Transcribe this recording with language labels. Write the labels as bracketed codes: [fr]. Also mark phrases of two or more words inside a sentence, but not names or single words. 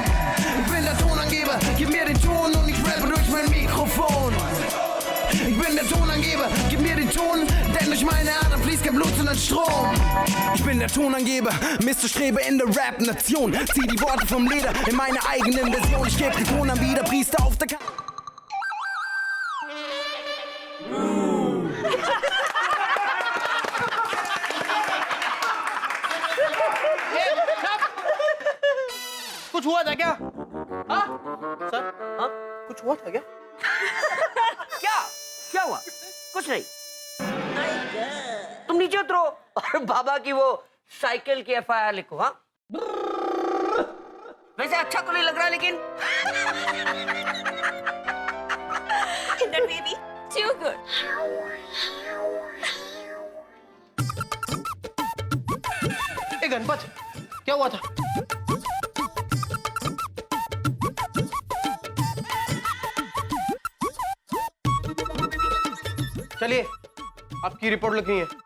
[de] Ich bin der Tonangeber, gib mir den Ton und ich rappe durch mein Mikrofon. Ich bin der Tonangeber, gib mir den Ton, denn durch meine Adern fließt kein Blut, sondern Strom. Ich bin der Tonangeber, Mr. Strebe in der Rap-Nation. Zieh die Worte vom Leder in meine eigenen Version. Ich geb den Ton an wie der Priester auf der [hi] कुछ हुआ था क्या? हाँ सर, हाँ कुछ हुआ था क्या? क्या हुआ? कुछ नहीं। तुम नीचे उतरो और बाबा की वो साइकिल की FIR लिखो। हाँ वैसे अच्छा तो नहीं लग रहा, लेकिन [en] That baby, too good. [hi] ए गणपत, क्या हुआ था? चलिए, आपकी रिपोर्ट लिखनी है।